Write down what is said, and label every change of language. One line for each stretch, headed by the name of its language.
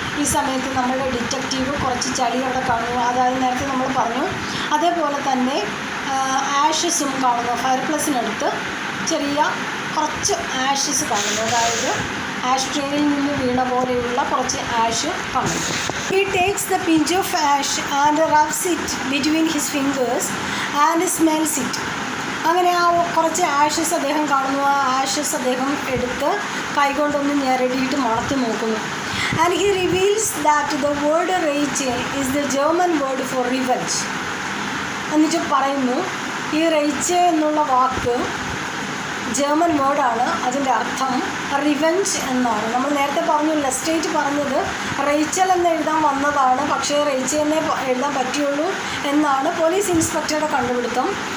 Malayalam: ഈ സമയത്ത് നമ്മുടെ ഡിറ്റക്റ്റീവ് കുറച്ച് ചളി അവിടെ കാണുന്നു, അതായത് നേരത്തെ നമ്മൾ പറഞ്ഞു അതേപോലെ തന്നെ ആഷസും കാണുന്നു. ഫയർ പ്ലേസിനടുത്ത് ചെറിയ കുറച്ച് ആഷസ് കാണുന്നു, അതായത് ആഷ് ട്രേയിൽ നിന്ന് വീണ പോലെയുള്ള കുറച്ച് ആഷ് കാണുന്നു.
English: He takes the pinch of ash and rubs it between his fingers and smells it.
Malayalam: അങ്ങനെ ആ കുറച്ച് ആഷസ് അദ്ദേഹം കാണുന്നു, ആ ആഷസ് അദ്ദേഹം എടുത്ത് കൈകൊണ്ടൊന്ന് ഞെരടിയിട്ട് മണത്ത് നോക്കുന്നു.
English: And he reveals that the word rage is the German word for revenge.
Malayalam: എന്നിട്ട് പറയുന്നു ഈ റേച്ച് എന്നുള്ള വാക്ക് ജർമ്മൻ വേർഡാണ്, അതിൻ്റെ അർത്ഥം റിവെഞ്ച് എന്നാണ്. നമ്മൾ നേരത്തെ പറഞ്ഞു, ലെസ്റ്റേറ്റ് പറഞ്ഞത് റേച്ചൽ എന്ന് എഴുതാൻ വന്നതാണ്, പക്ഷേ റേച്ചൽ എന്നേ എഴുതാൻ പറ്റുള്ളൂ എന്നാണ് പോലീസ് ഇൻസ്പെക്ടറുടെ കണ്ടുപിടുത്തം.